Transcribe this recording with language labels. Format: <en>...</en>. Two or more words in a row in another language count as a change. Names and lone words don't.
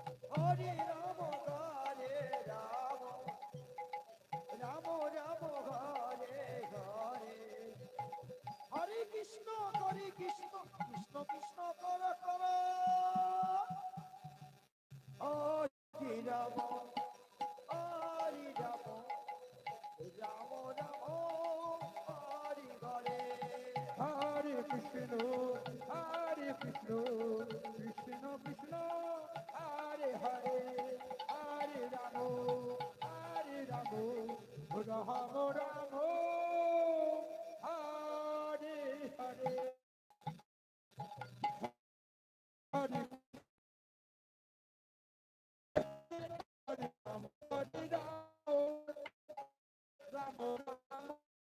<sa>হরে রাম হরে রাম রাম রাম হরে হরে হরে কৃষ্ণ কৃষ্ণ কৃষ্ণ কর কর হরে রাম হরে রাম রাম রাম হরে হরে हरे कृष्ण, हरे कृष्ण, कृष्ण कृष्ण, हरे हरे, हरे रामो, हरे रामो, रामो रामो, हरे हरे, हरे हरे रामो, हरे रामो, रामो रामो.</sa>